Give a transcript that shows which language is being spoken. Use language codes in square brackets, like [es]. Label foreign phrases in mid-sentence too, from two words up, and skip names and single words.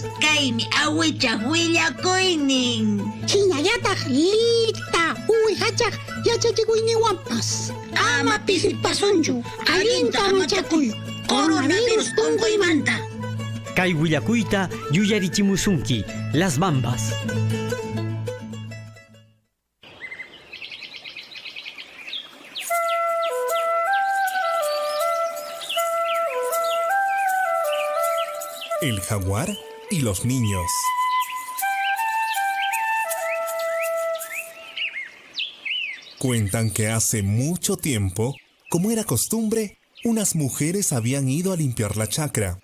[qu] Kaymi awichaq willakuynin. Hinallataq lita uwihachaq yachachikuyniwanpas. Ama pisipasunchu, allinta machakuy, coronavirus unquymanta. Kay willakuyta yuyarichimusunki, Las Bambas. [es] El jaguar y los niños. Cuentan que hace mucho tiempo, como era costumbre, unas mujeres habían ido a limpiar la chacra.